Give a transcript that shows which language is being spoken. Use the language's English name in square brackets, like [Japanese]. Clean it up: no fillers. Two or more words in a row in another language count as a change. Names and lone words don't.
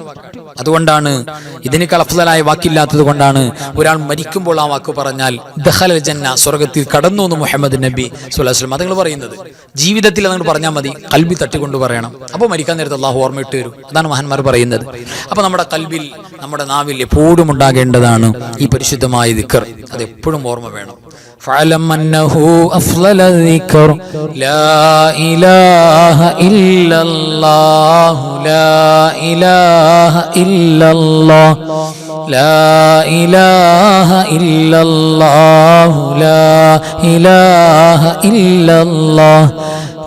[Malayalam] അതുകൊണ്ടാണ് ഇതിനേക്കാൾ അഫ്ളലായ വാക്കില്ലാത്തത് കൊണ്ടാണ് ഒരാൾ മരിക്കുമ്പോൾ ആ വാക്ക് പറഞ്ഞാൽ [Arabic] دخل الجنة, [Malayalam] സ്വർഗത്തിൽ കടന്നു എന്ന് മുഹമ്മദ് നബി [Arabic] صلى الله عليه وسلم [Malayalam] അതുങ്ങൾ പറയുന്നത്. ജീവിതത്തിൽ അതങ്ങൾ പറഞ്ഞാൽ മതി, കൽബി തട്ടിക്കൊണ്ട് പറയണം. അപ്പോൾ മരിക്കാൻ നേരത്ത് അള്ളാഹു ഓർമ്മയിട്ട് വരും. അതാണ് മഹാന്മാർ പറയുന്നത്. അപ്പോൾ നമ്മുടെ കൽബിൽ, നമ്മുടെ നാവിൽ എപ്പോഴും ഉണ്ടാകേണ്ടതാണ് ഈ പരിശുദ്ധമായ ദിക്ർ. അത് എപ്പോഴും ഓർമ്മ വേണം. [Arabic] فاعلم أنه أفضل الذكر لا إله إلا الله. لا إله إلا الله. لا إله إلا الله. لا إله إلا الله.